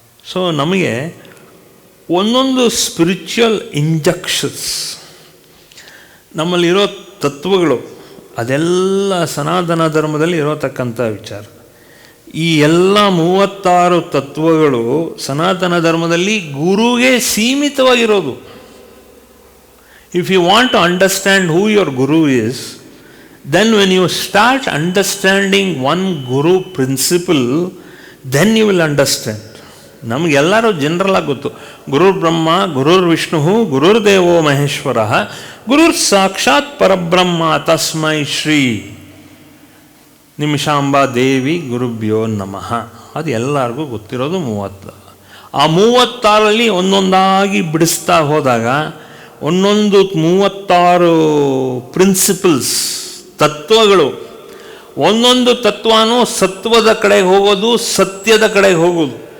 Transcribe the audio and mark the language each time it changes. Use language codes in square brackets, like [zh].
[kn] So ನಮಗೆ ಒಂದೊಂದು spiritual injections, ನಮ್ಮಲ್ಲಿರೋ ತತ್ವಗಳು, ಅದೆಲ್ಲ ಸನಾತನ ಧರ್ಮದಲ್ಲಿ ಇರೋತಕ್ಕಂಥ ವಿಚಾರ. ಈ ಎಲ್ಲ 36 ತತ್ವಗಳು ಸನಾತನ ಧರ್ಮದಲ್ಲಿ ಗುರುಗೆ ಸೀಮಿತವಾಗಿರೋದು. [en] If you want to understand who your guru is, then when you start understanding one guru principle, then you will understand. [kn] ನಮಗೆಲ್ಲರೂ general ಆಗಿ ಗೊತ್ತು, [sa] ಗುರುರ್ ಬ್ರಹ್ಮ ಗುರುರ್ ವಿಷ್ಣು ಗುರುರ್ ದೇವೋ ಮಹೇಶ್ವರ ಗುರುರ್ ಸಾಕ್ಷಾತ್ ಪರಬ್ರಹ್ಮ ತಸ್ಮೈ ಶ್ರೀ ನಿಮಿಷಾಂಬಾ ದೇವಿ ಗುರುಭ್ಯೋ ನಮಃ. [kn] ಅದು ಎಲ್ಲರಿಗೂ ಗೊತ್ತಿರೋದು 30. ಆ 36ರಲ್ಲಿ ಒಂದೊಂದಾಗಿ ಬಿಡಿಸ್ತಾ ಹೋದಾಗ ಒಂದೊಂದು 36 ಪ್ರಿನ್ಸಿಪಲ್ಸ್, ತತ್ವಗಳು, ಒಂದೊಂದು ತತ್ವನೂ ಸತ್ವದ ಕಡೆಗೆ ಹೋಗೋದು, ಸತ್ಯದ ಕಡೆಗೆ ಹೋಗೋದು.